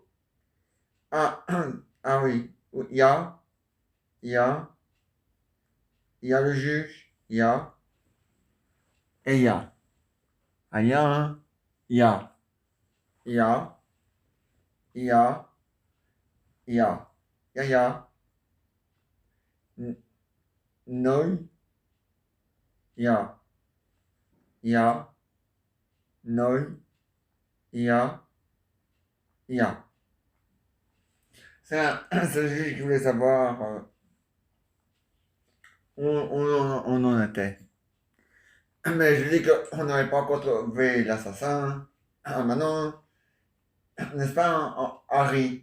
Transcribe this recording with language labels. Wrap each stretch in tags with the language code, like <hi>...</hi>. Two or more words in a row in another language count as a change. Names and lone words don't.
<fr>Ah, ah oui. Il y a, il y a le juge. Et il y a. Ah, il y a, hein. Il y a, il y a, il y a, il y a. Il y a. N- Noi, ja, ja, noi, ja, ja. C'est le juge qui voulait savoir où on en était. Mais je dis qu'on n'avait pas encore trouvé l'assassin. Ah, maintenant, n'est-ce pas, Harry?</fr>